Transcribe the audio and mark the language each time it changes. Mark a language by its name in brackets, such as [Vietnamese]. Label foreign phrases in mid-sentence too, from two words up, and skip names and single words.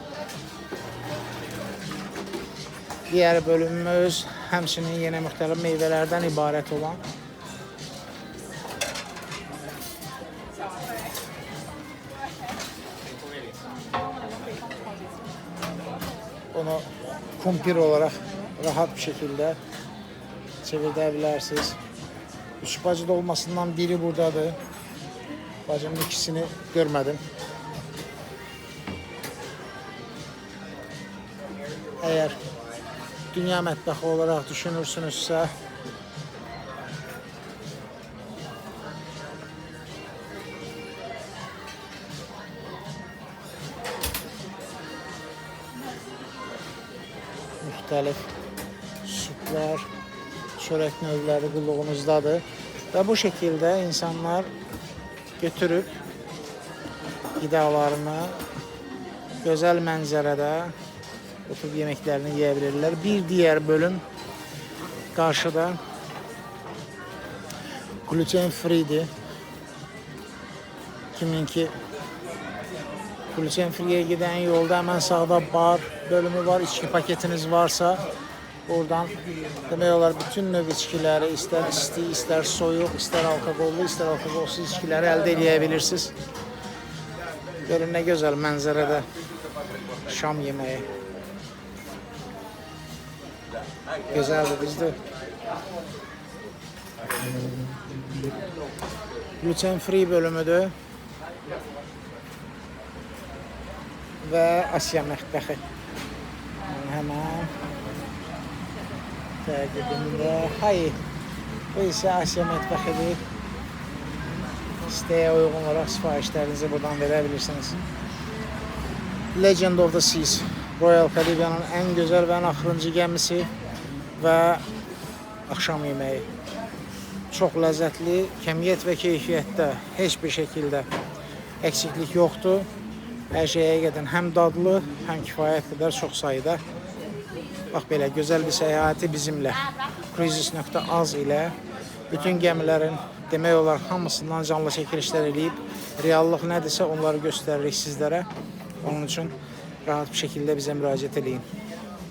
[Azerbaijani] Digər bölümümüz həmçinin yenə müxtəlif meyvələrdən ibarət olan onu [Turkish] kumpir olarak rahat bir şekilde çevirebilirsiniz. [Azerbaijani] Üç bacı dolmasından biri buradadır. [Turkish] Bacımın ikisini görmedim. [Azerbaijani] Eğer dünya mətbəxi olarak düşünürsünüzsə, müxtəlif sütlər, çörək növləri qulluğunuzdadır. Və bu şəkildə insanlar götürüb qidalarını gözəl mənzərədə oturub yeməklərini yeyə bilirlər. Bir diğer bölüm qarşıda [English] gluten free'dir. [Turkish] Kiminki [English] gluten free'ye [Turkish] giden yolda hemen sağda bar bölümü var. [Azerbaijani] İçki paketiniz varsa oradan demək olar bütün növ içkiləri, ister isti, ister soyuq, ister alkoqollu, ister alkoqolsuz içkiləri əldə edebilirsiniz. Görün nə gözəl mənzərədə şam yeməyi. Gözəldir, bizdə [English] gluten free [Azerbaijani] bölümüdür və Asiya mətbəxi. Hemen təqibində. Hayır, bu isə Asiya mətbəxidir. [Turkish] İsteğe uygun olarak siparişlerinizi buradan verebilirsiniz. Legend of the Seas, Royal Caribbean'ın en güzel ve en axırıncı gemisi ve akşam yemeği. Çok lezzetli, kemiyyət ve keyfiyyətdə heç bir şekilde eksiklik yoktu. [Azerbaijani] Her şeye gedin, hem dadlı, hem kifayət qədər çox sayıda. Bax belə gözəl bir səyahəti bizimlə Cruises.az ilə bütün gəmilərin demək olar hamısından canlı çəkilişlər eləyib, reallıq nədirsə onları göstəririk sizlərə. Onun üçün rahat bir şəkildə bizə müraciət eləyin.